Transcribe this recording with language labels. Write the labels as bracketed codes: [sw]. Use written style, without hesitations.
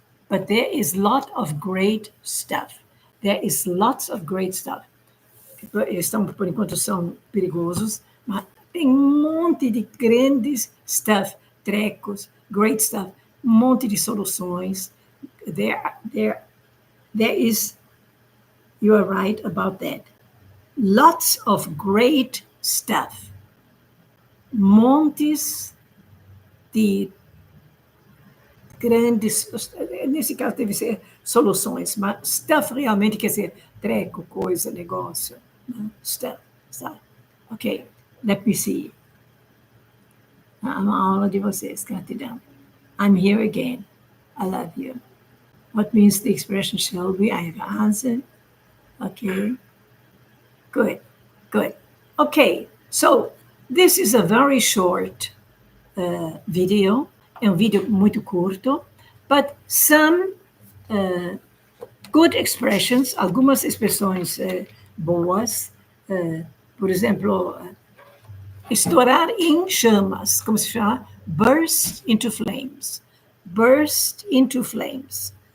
[en] But there is a lot of great stuff. There is lots of great stuff. [pt] Estão, por enquanto, são perigosos, mas tem um monte de grandes stuff, trecos, [en] great stuff, [pt] um monte de soluções. [en] There is, you are right about that. Lots of great stuff. [pt] Montes de grandes, nesse caso deve ser soluções, mas stuff realmente quer dizer treco, coisa, negócio. Stuff. [en] Ok, let me see. [pt] Uma aula de vocês, gratidão. [en] I'm here again. I love you. What means the expression shall be? I have answered. Okay. Good. Okay, so this is a very short video. [pt] É um vídeo muito curto, [en] but some good expressions, [pt] algumas expressões boas. Por exemplo, estourar em chamas, como se chama? [en] Burst into flames. Burst into flames.